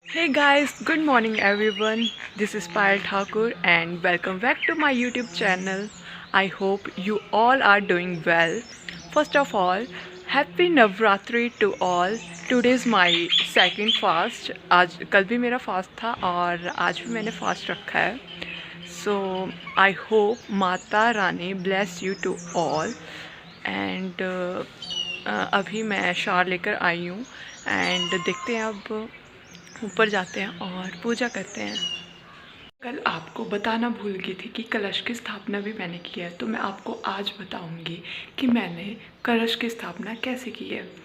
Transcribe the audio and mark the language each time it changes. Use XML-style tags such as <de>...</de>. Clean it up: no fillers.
<en>Hey guys, good morning everyone. This is Payal Thakur and welcome back to my YouTube channel. I hope you all are doing well. First of all, Happy Navratri to all. Today is my second fast.</en> <hi>आज कल भी मेरा fast था और आज भी मैंने fast रखा है.</hi> <en>So I hope Mata Rani bless you to all.</en> <hi>And अभी मैं शार लेकर आई हूँ एंड देखते हैं अब ऊपर जाते हैं और पूजा करते हैं. कल आपको बताना भूल गई थी कि कलश की स्थापना भी मैंने की है, तो मैं आपको आज बताऊंगी कि मैंने कलश की स्थापना कैसे की है.</hi>